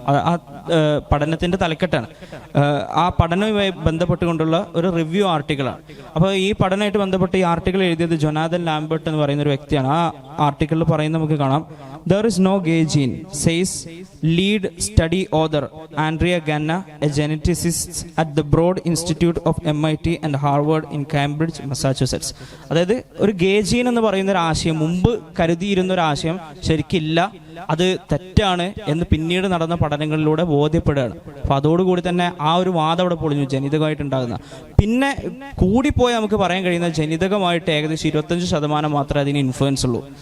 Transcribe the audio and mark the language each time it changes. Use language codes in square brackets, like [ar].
[ml] ആ പഠനത്തിന്റെ തലക്കെട്ടാണ്. ആ പഠനവുമായി ബന്ധപ്പെട്ടുകൊണ്ടുള്ള ഒരു റിവ്യൂ ആർട്ടിക്കിളാണ്. അപ്പോൾ ഈ പഠനമായിട്ട് ബന്ധപ്പെട്ട് ഈ ആർട്ടിക്കിൾ എഴുതിയത് ജൊനാഥൻ ലാംബർട്ട് എന്ന് പറയുന്ന ഒരു വ്യക്തിയാണ്. ആ ആർട്ടിക്കിളിൽ പറയുന്നത് നമുക്ക് കാണാം, [en] there is no gay gene, says lead study author Andrea Ganna, a geneticist at the Broad Institute of MIT and Harvard in Cambridge, Massachusetts. [ml] അതായത് ഒരു ഗേ ജീൻ എന്ന് പറയുന്ന ഒരു ആശയം, മുമ്പ് കരുതിയിരുന്ന ഒരു ആശയം ശരിക്കില്ല, അത് തെറ്റാണ് എന്ന് പിന്നീട് നടന്ന പഠനങ്ങളിലൂടെ ബോധ്യപ്പെടുകയാണ്. അപ്പൊ അതോടുകൂടി തന്നെ ആ ഒരു വാദം അവിടെ പൊളിഞ്ഞു, ജനിതകമായിട്ടുണ്ടാകുന്ന. പിന്നെ കൂടിപ്പോയി നമുക്ക് പറയാൻ കഴിയുന്ന ജനിതകമായിട്ട് ഏകദേശം 25% മാത്രമേ അതിന് ഇൻഫ്ലുവൻസ് ഉള്ളൂ.